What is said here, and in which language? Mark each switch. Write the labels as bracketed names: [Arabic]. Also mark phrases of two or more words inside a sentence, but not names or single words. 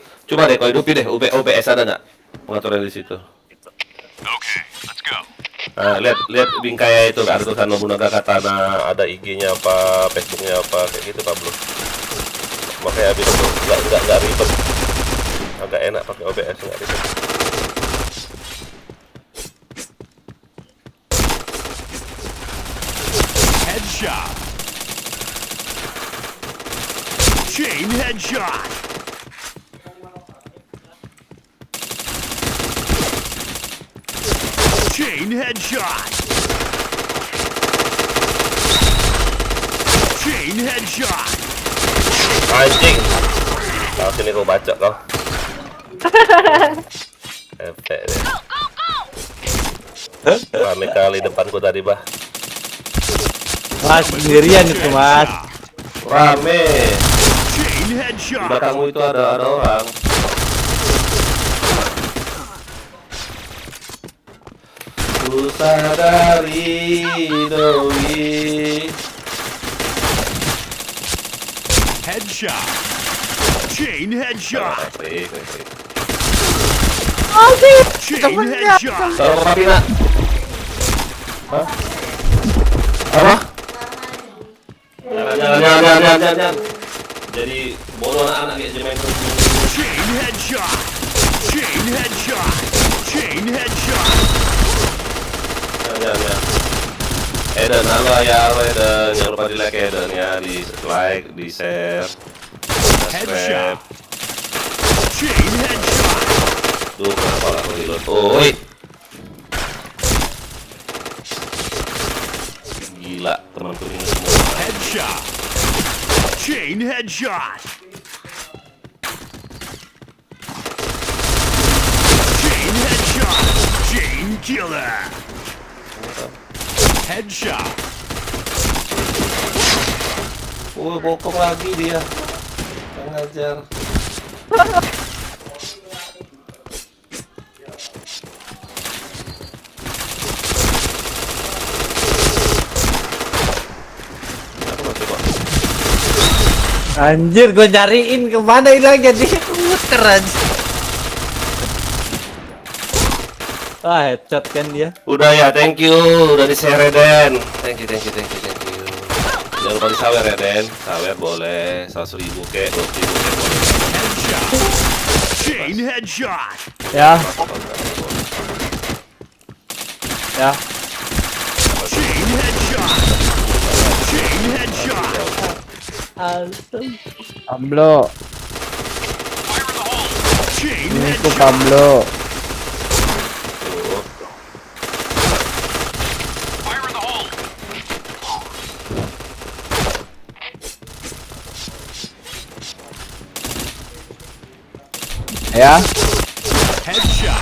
[Indonesian] Coba deh, kau hidupin deh, OBS ada nggak? Pengaturan di situ. [English] Okay, let's go. [Indonesian] Nah, lihat bingkai itu ada tulisan Nobunaga Katana, ada IG-nya apa, Facebook-nya apa, kayak gitu Pablo. Makanya habis itu nggak ribet, agak enak pakai OBS nggak ribet. [English] Headshot. Chain headshot. Chain headshot. Chain headshot. [Indonesian] Anjing, kau sini kau baca kau. Efek deh. Rame kali depanku tadi bah. Mas sendirian itu mas. Rame. [English] Chain [Indonesian] Di [English] headshot. [Indonesian] belakangmu itu ada orang. Ku sadari doi. [English] Headshot. Chain headshot. Chain headshot. [Indonesian] Taruh ke Papina. Hah? Apa? Jangan. Jadi bodoh anak-anak kayak Jemen. [English] Chain headshot. Chain headshot. Chain headshot. [Indonesian] Jangan. Eden, halo ya Eden. Jangan lupa di like Eden ya, di like, di share, subscribe. [English] Headshot. Chain headshot. [Indonesian] Tuh, kenapa aku reload? Oi. Gila, temanku ini semua. [English] Headshot. Chain headshot. Chain headshot. Chain killer. Headshot. [Indonesian] Bokong lagi dia. Pengajar. Aku nggak coba. Anjir gue nyariin kemana hilang jadi muter aja. Ah headshot kan dia. Udah ya, [English] thank you. [Indonesian] Udah di-share Den. [English] Thank you. [Indonesian] Jangan lupa di-sawer ya Den. Sawer boleh. 100.000 kek, 200.000 kek boleh. [English] Headshot. Chain headshot. [Indonesian] Ya, ya. [English] Chain headshot. Chain headshot. [Indonesian] Pablo, [English] Chain [Indonesian] ini tuh [English] headshot. [Indonesian] Pablo. Tuh. Ya, [English] Headshot.